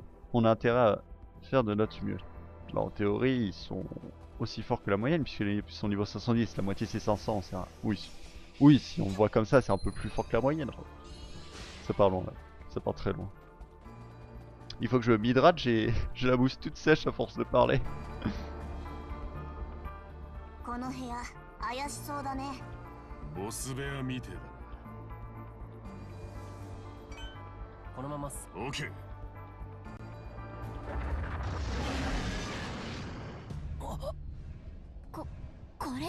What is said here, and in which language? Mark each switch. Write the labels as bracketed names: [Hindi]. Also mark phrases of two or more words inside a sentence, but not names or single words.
[French] On a intérêt à faire de notre mieux. Alors en théorie, ils sont aussi forts que la moyenne puisqu'ils sont niveau 510, la moitié c'est 500, c'est un... Oui, si on le voit comme ça, c'est un peu plus fort que la moyenne. Ça part loin là, ça part très loin. Il faut que je m'hydrate, j'ai la bouche toute sèche à force de parler. [Japanese] ボス部屋みてえだこのままっす。な。オッケー。これが